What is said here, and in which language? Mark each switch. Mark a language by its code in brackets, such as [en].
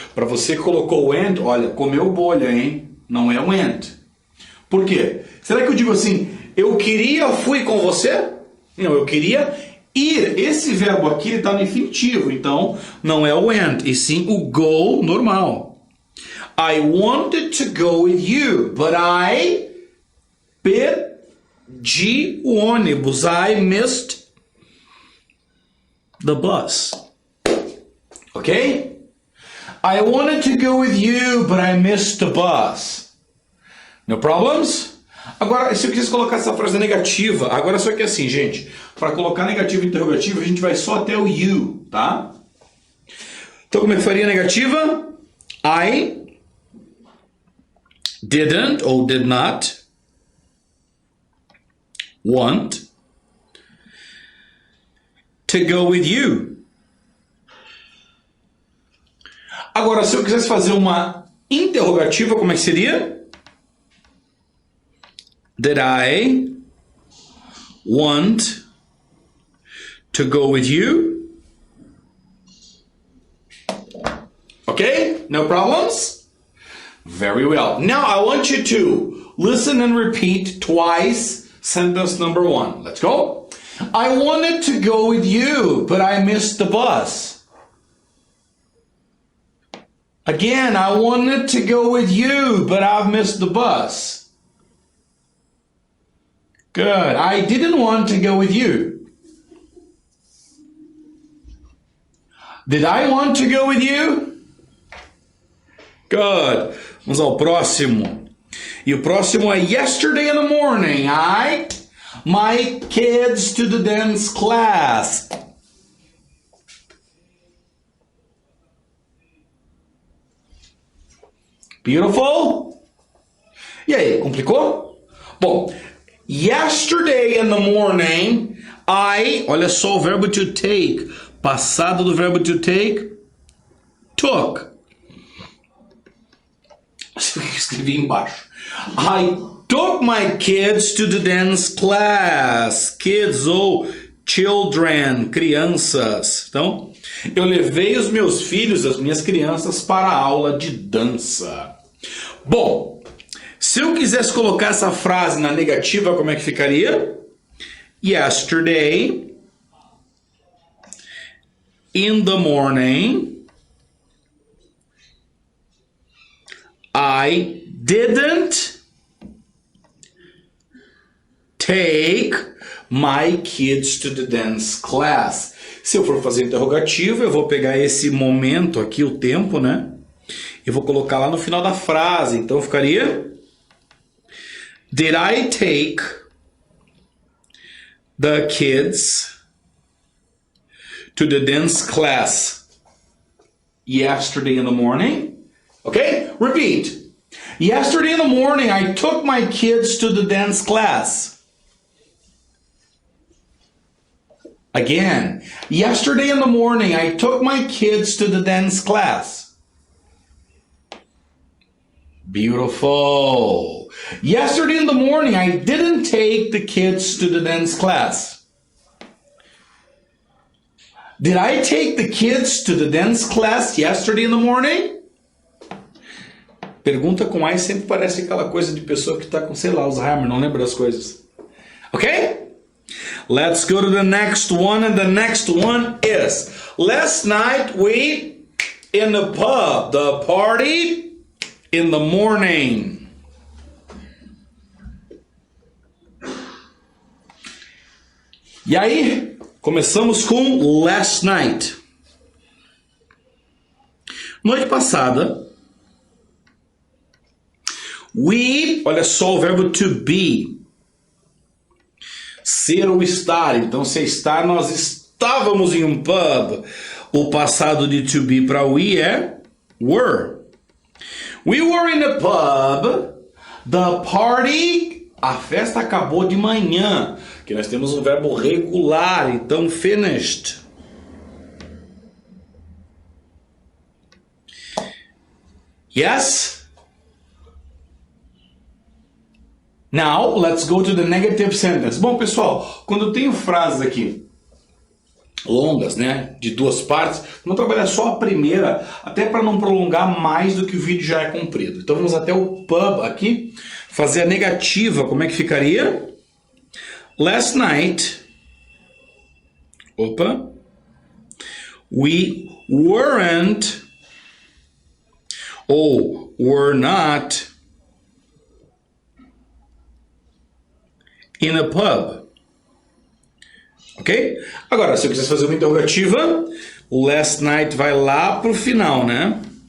[pt] Para você que colocou went, olha, comeu bolha, hein? Não é went. Por quê? Será que eu digo assim, eu queria, fui com você? Não, eu queria ir. Esse verbo aqui está no infinitivo, então não é o went, e sim o go normal. [en] I wanted to go with you, but I [pt] perdi o ônibus. [en] I missed the bus. Okay? I wanted to go with you, but I missed the bus. No problems? [pt] Agora, se eu quisesse colocar essa frase negativa, agora só que assim, gente, para colocar negativo e interrogativo, a gente vai só até o you, tá? Então, como é que faria negativa? [en] I didn't or did not want to go with you. [pt] Agora, se eu quisesse fazer uma interrogativa, como é que seria? [en] Did I want to go with you? Okay? No problems? Very well. Now I want you to listen and repeat twice sentence number 1. Let's go. I wanted to go with you, but I missed the bus. Again, I wanted to go with you, but I've missed the bus. Good. I didn't want to go with you. Did I want to go with you? Good. [pt] Vamos ao próximo. E o próximo é [en] yesterday in the morning. I my kids to the dance class. Beautiful. [pt] E aí, complicou? Bom, yesterday in the morning, olha só o verbo to take. Passado do verbo to take, took. Escrevi embaixo. [en] I took my kids to the dance class. [pt] Kids ou children, crianças. Então, eu levei os meus filhos, as minhas crianças, para a aula de dança. Bom, se eu quisesse colocar essa frase na negativa, como é que ficaria? [en] Yesterday, in the morning, I didn't take my kids to the dance class. [pt] Se eu for fazer interrogativo, eu vou pegar esse momento aqui, o tempo, né? E vou colocar lá no final da frase. Então ficaria: [en] Did I take the kids to the dance class yesterday in the morning? Okay? Repeat. Yesterday in the morning, I took my kids to the dance class. Again. Yesterday in the morning, I took my kids to the dance class. Beautiful. Yesterday in the morning, I didn't take the kids to the dance class. Did I take the kids to the dance class yesterday in the morning? [pt] Pergunta com I sempre parece aquela coisa de pessoa que está com, sei lá, Alzheimer, não lembra das coisas. Ok? [en] Let's go to the next one, and the next one is, last night we in the pub, the party in the morning. [pt] E aí, começamos com last night. Noite passada, olha só o verbo to be. Ser ou estar. Então, se estar, nós estávamos em um pub. O passado de to be para we é were. [en] We were in a pub. The party. [pt] A festa acabou de manhã. Que nós temos um verbo regular. Então, finished. [en] Yes? Now, let's go to the negative sentence. [pt] Bom, pessoal, quando eu tenho frases aqui longas, né, de duas partes, vamos trabalhar só a primeira, até para não prolongar mais do que o vídeo já é comprido. Então, vamos até o pub aqui, fazer a negativa. Como é que ficaria? [en] Last night, we weren't, ou were not, in a pub. Ok? [pt] Agora, se eu quisesse fazer uma interrogativa, o last night vai lá pro final, né?